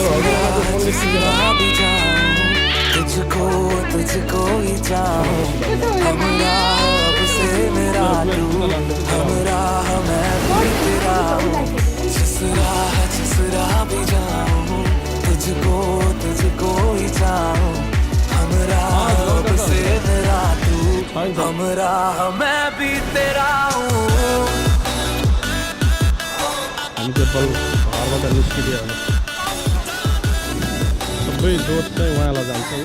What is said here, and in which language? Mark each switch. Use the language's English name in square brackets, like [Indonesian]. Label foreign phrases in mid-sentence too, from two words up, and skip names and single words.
[Hindi] तुझको ही चाहूं हमरा अब से मेरा तू हमरा मैं भी तेरा हूँ जिस राह भी जाऊं तुझको ही चाहूं हमरा अब से मेरा तू हमरा मैं भी तेरा हूँ [Nepali] हामी चाहिँ बल घरबाट निस्किदियो भने सबै दोस्त चाहिँ उहाँलाई जान्छ